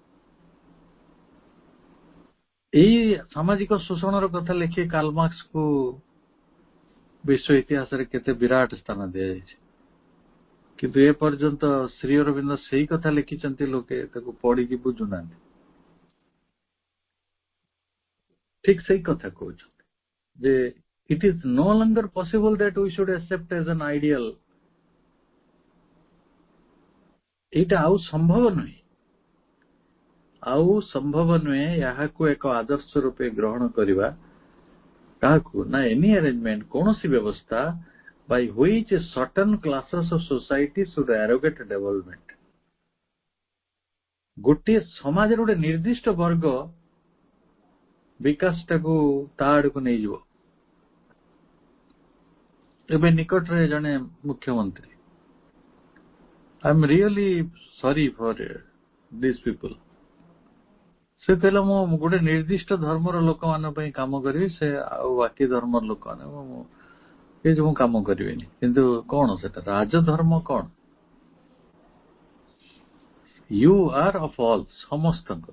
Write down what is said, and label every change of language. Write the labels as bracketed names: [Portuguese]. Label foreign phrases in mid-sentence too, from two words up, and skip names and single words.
[Odia] ଏଇ ସାମାଜିକ ଶୋଷଣର କଥା ଲେଖି କାର୍ଲ ମାର୍କ୍ସକୁ ବିଶ୍ୱ ଇତିହାସରେ କେତେ ବିରାଟ ସ୍ଥାନ ଦିଆଯାଇଛି, କିନ୍ତୁ ଏ ପର୍ଯ୍ୟନ୍ତ ଶ୍ରୀ ଅରବିନ୍ଦ ସେଇ କଥା ଲେଖିଛନ୍ତି, ଲୋକେ ତାକୁ ପଢିକି ବୁଝୁନାହାନ୍ତି। ଠିକ ସେଇ କଥା କହୁଛନ୍ତି ଯେ [English] it is no longer possible that we should accept as an ideal। [Odia] ଏଇଟା ଆଉ ସମ୍ଭବ ନୁହେଁ, ଏହାକୁ ଏକ ଆଦର୍ଶ ରୂପେ ଗ୍ରହଣ କରିବା। କାହାକୁ ନା? [English] any arrangement, [Odia] କୌଣସି ବ୍ୟବସ୍ଥା [English] by which certain classes of society should arrogate development। [Odia] ଗୋଟିଏ ସମାଜର ଗୋଟେ ନିର୍ଦ୍ଦିଷ୍ଟ ବର୍ଗ ବିକାଶଟାକୁ ତା ଆଡକୁ ନେଇଯିବ। ଏବେ ନିକଟରେ ଜଣେ ମୁଖ୍ୟମନ୍ତ୍ରୀ, [English] I am really sorry for these people, [Odia] ସେ କହିଲା ମୁଁ ଗୋଟେ ନିର୍ଦ୍ଦିଷ୍ଟ ଧର୍ମର ଲୋକମାନଙ୍କ ପାଇଁ କାମ କରିବି, ସେ ଆଉ ବାକି ଧର୍ମର ଲୋକମାନେ ମୁଁ କାମ କରିବିନି। କିନ୍ତୁ କଣ ସେଟା ରାଜଧର୍ମ? କଣ? [English] you are of all, [Odia] ସମସ୍ତଙ୍କର।